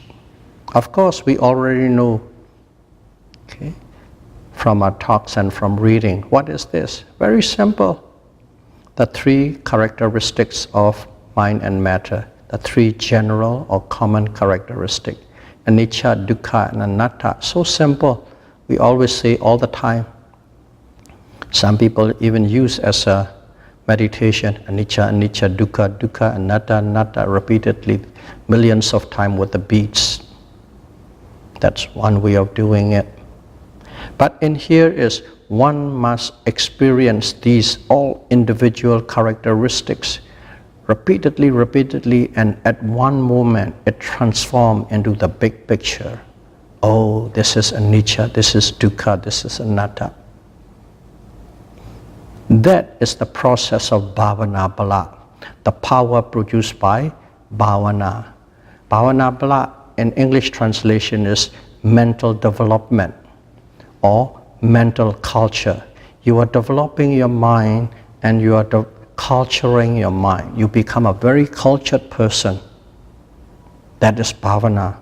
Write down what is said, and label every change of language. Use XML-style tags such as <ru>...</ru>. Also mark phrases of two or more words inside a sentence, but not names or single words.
<en>Of course, we already know, okay, from our talks and from reading, what is this? Very simple. The 3 characteristics of mind and matter, the 3 general or common characteristics.</en> <pi>Anicca, dukkha, and anatta.</pi> <en>So simple. We always say all the time. Some people even use as a meditation,</en> <pi>anicca, anicca, dukkha, dukkha, anatta, anatta,</pi> <en>repeatedly, millions of times with the beats. That's one way of doing it. But in here is one must experience these all individual characteristics repeatedly, and at one moment it transforms into the big picture. Oh, this is anicca, this is dukkha, this is anatta. That is the process of</en> <pi>bhavana bala,</pi> <en>the power produced by bhavana.</en> <pi>Bhavana bala</pi> <en>in English translation is mental development. or mental culture. You are developing your mind and you are culturing your mind. You become a very cultured person. That is bhavana.</en>